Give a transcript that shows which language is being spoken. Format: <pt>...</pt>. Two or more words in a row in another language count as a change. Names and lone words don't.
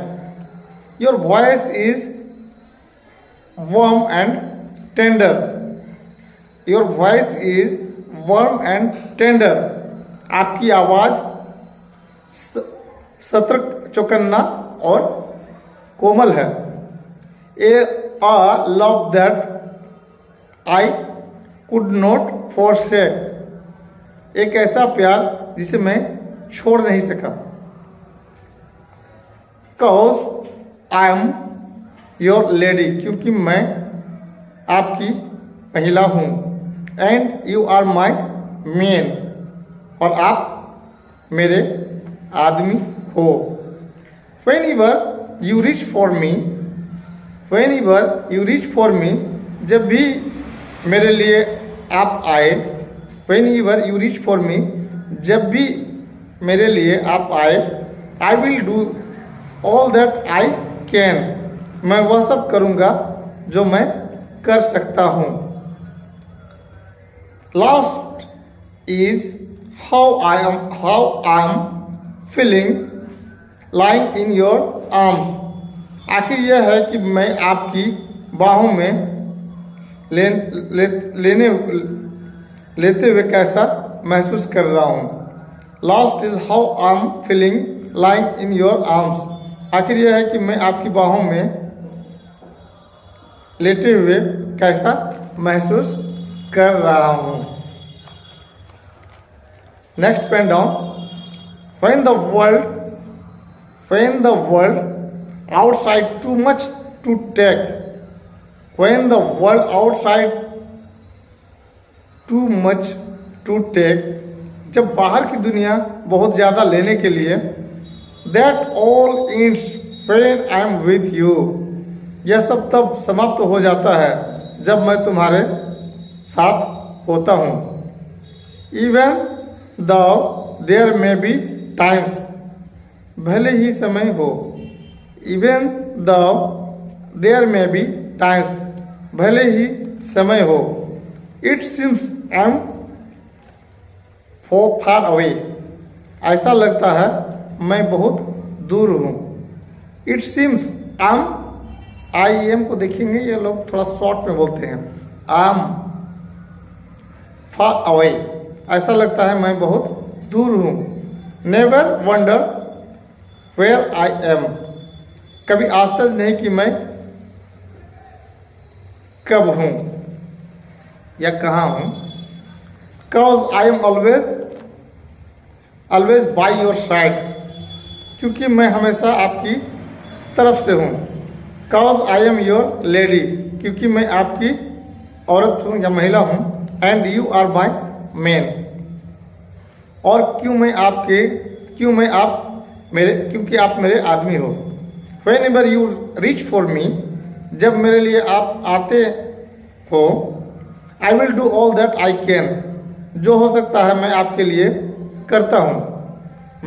<en>Your voice is warm and tender, your voice is warm and tender,</en> <hi>आपकी आवाज सतर्क, चौकन्ना और कोमल है।</hi> <en>A love that I could not forsake,</en> <hi>एक ऐसा प्यार जिसे मैं छोड़ नहीं सका।</hi> <en>Cause I am your lady,</en> <hi>क्योंकि मैं आपकी महिला हूँ।</hi> <en>And you are my man,</en> <hi>और आप मेरे आदमी हो।</hi> <en>Whenever you reach for me, whenever you reach for me,</en> <hi>जब भी मेरे लिए आप आए।</hi> <en>whenever you reach for me,</en> <hi>जब भी मेरे लिए आप आए।</hi> <en>I will do all that I can,</en> <hi>मैं वह सब करूँगा जो मैं कर सकता हूँ।</hi> <en>Last is how I am feeling lying in your arms,</en> <hi>आखिर यह है कि मैं आपकी बाहों में लेते हुए कैसा महसूस कर रहा हूँ।</hi> <en>Last is how I am feeling like in your arms.</en> <hi>आखिर यह है कि मैं आपकी बाहों में लेटे हुए कैसा महसूस कर रहा हूँ।</hi> <en>Next pen down. When the world outside too much to take, when the world outside too much to take,</en> <hi>जब बाहर की दुनिया बहुत ज़्यादा लेने के लिए,</hi> <en>that all ends when I am with you,</en> <hi>यह सब तब समाप्त हो जाता है जब मैं तुम्हारे साथ होता हूँ।</hi> <en>Even though there may be times,</en> <hi>भले ही समय हो।</hi> <en>Even though there may be times,</en> <hi>भले ही समय हो।</hi> <en>It seems I'm far away,</en> <hi>ऐसा लगता है मैं बहुत दूर हूँ।</hi> <en>It seems I am</en> <hi>को देखेंगे, ये लोग थोड़ा शॉर्ट में बोलते हैं।</hi> <en>I'm far away,</en> <hi>ऐसा लगता है मैं बहुत दूर हूँ।</hi> <en>Never wonder where I am,</en> <hi>कभी आश्चर्य नहीं कि मैं कब हूँ या कहाँ हूँ।</hi> <en>Cause I am always by your side,</en> <hi>क्योंकि मैं हमेशा आपकी तरफ से हूँ।</hi> <en>Cause I am your lady,</en> <hi>क्योंकि मैं आपकी औरत हूँ या महिला हूँ।</hi> <en>And you are my man,</en> <hi>और क्योंकि आप मेरे आदमी हो।</hi> <en>Whenever you reach for me,</en> <hi>जब मेरे लिए आप आते हो।</hi> <en>I will do all that I can,</en> <hi>जो हो सकता है मैं आपके लिए करता हूँ।</hi>